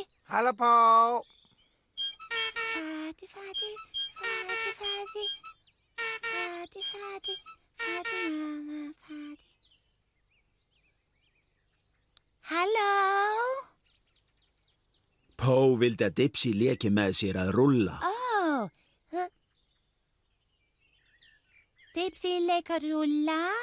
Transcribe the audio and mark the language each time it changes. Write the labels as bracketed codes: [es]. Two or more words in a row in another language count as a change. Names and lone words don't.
[is] Hallo, Paul. Fadi, fadi, fadi, fadi. Fadi, fadi, fadi, mamma, fadi. Halló? Pó vildi að Dipsy leki með sér að rúlla. Dipsy leika rúlla?